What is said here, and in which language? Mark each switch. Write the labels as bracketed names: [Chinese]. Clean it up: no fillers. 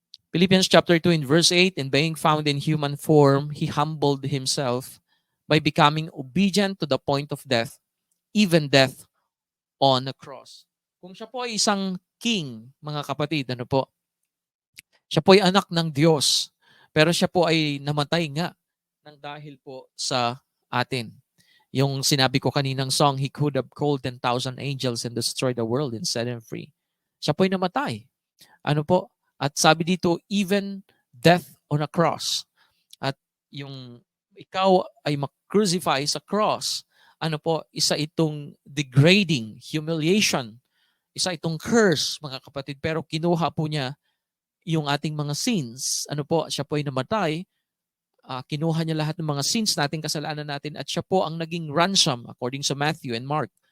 [English] Philippians chapter 2 in verse 8, and being found in human form, he humbled himself by becoming obedient to the point of death, even death on a cross. [Filipino] Kung siya po ay isang king, mga kapatid, ano po? Siya po ay anak ng Diyos, pero siya po ay namatay nga ng dahil po sa atin. Yung sinabi ko kaninang song, [English] he could have called 10,000 angels and destroyed the world and set him free. [Filipino] Siya po ay namatay. Ano po? At sabi dito, [English] even death on a cross. [Filipino] At yung ikaw ay mag-crucify sa cross, ano po, isa itong degrading, humiliation, isa itong curse, mga kapatid. Pero kinuha po niya yung ating mga sins. Ano po, siya po ay namatay. Kinuha niya lahat ng mga sins natin, kasalanan natin, at siya po ang naging ransom according sa Matthew and Mark.